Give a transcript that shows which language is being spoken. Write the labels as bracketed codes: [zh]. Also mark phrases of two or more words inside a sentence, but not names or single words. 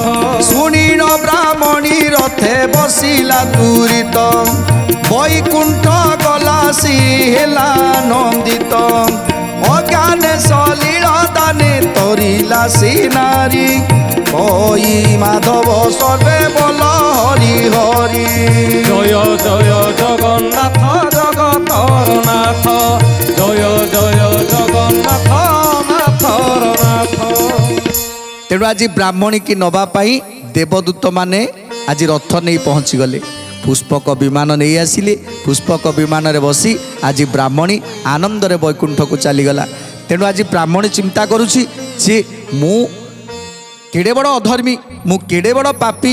[or] ଶୁଣିଲ ବ୍ରାହ୍ମଣୀ ରଥେ ବସିଲା ତୁରିତ, ବୈକୁଣ୍ଠ ଗଲା ସି ହେଲା ନନ୍ଦିତ। ଅଜ୍ଞାନେ ସଲିଳ ଦାନେ ତରିଲା ସେ ନାରୀ, କହି ମାଧବ ସର୍ବେ ବୋଲ ହରି ହରି। ଜୟ ଜୟ ଜଗନ୍ନାଥ ଜଗତର ନାଥ, ଜୟ ଜୟ ଜଗନ୍ନାଥ ନାଥର ନାଥ। ତେଣୁ ଆଜି ବ୍ରାହ୍ମଣୀ କି ନେବା ପାଇଁ ଦେବଦୂତ ମାନେ ଆଜି ରଥ ନେଇ ପହଞ୍ଚିଗଲେ। ପୁଷ୍ପକ ବିମାନ ନେଇ ଆସିଲେ। ପୁଷ୍ପକ ବିମାନରେ ବସି ଆଜି ବ୍ରାହ୍ମଣୀ ଆନନ୍ଦରେ ବୈକୁଣ୍ଠକୁ ଚାଲିଗଲା। ତେଣୁ ଆଜି ବ୍ରାହ୍ମଣୀ ଚିନ୍ତା କରୁଛି ଯେ ମୁଁ କେଡ଼େ ବଡ଼ ଅଧର୍ମୀ, ମୁଁ କେଡ଼େ ବଡ଼ ପାପୀ।